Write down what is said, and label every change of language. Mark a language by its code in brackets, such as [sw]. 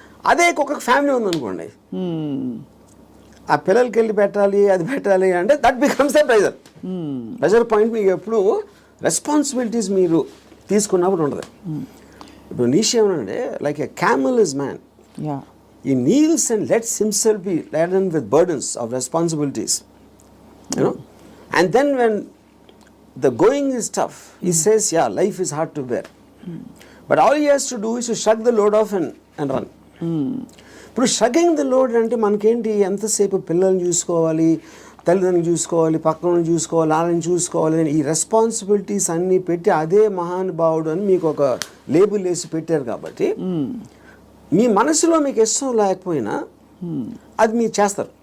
[te] అదే కుక్కకి ఫ్యామిలీ ఉందనుకోండి, ఆ పిల్లలకి వెళ్ళి పెట్టాలి, అది పెట్టాలి అంటే [en] That becomes the pressure point. [te] మీకు ఎప్పుడు రెస్పాన్సిబిలిటీస్ మీరు తీసుకున్నప్పుడు ఉండదు. ఇప్పుడు నీష్ ఏమనంటే, [en] Like a camel is man. He kneels and lets himself be laden with burdens of responsibilities, you know. And then when the going is tough, he says, yeah, life is hard to bear. But all he has to do is to shrug the load off and run. [te] ఇప్పుడు [en] shrugging the load [te] అంటే మనకేంటి, ఎంతసేపు పిల్లల్ని చూసుకోవాలి, తల్లిదండ్రులు చూసుకోవాలి, పక్కన చూసుకోవాలి, వాళ్ళని చూసుకోవాలి అని ఈ రెస్పాన్సిబిలిటీస్ అన్నీ పెట్టి అదే మహానుభావుడు అని మీకు ఒక లేబుల్ వేసి పెట్టారు. కాబట్టి మీ మనసులో మీకు ఇష్టం లేకపోయినా అది మీరు చేస్తారు.